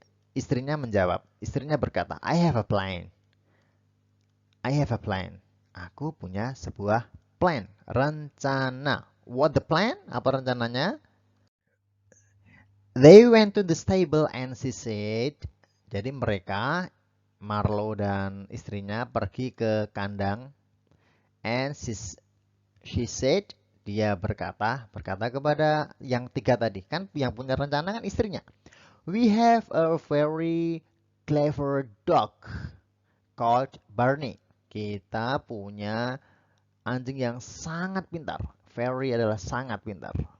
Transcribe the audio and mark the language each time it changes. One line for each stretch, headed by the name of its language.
Indonesian: Istrinya menjawab. Istrinya berkata,
English: I have a plan.
Indonesian: Aku punya sebuah plan, rencana.
English: What the plan?
Indonesian: Apa rencananya?
English: They went to the stable and she said.
Indonesian: Jadi mereka, Marlowe dan istrinya pergi ke kandang.
English: And she said,
Indonesian: dia berkata kepada yang tiga tadi. Kan yang punya rencana kan istrinya.
English: We have a very clever dog called Barney.
Indonesian: Kita punya anjing yang sangat pintar. Very adalah sangat pintar.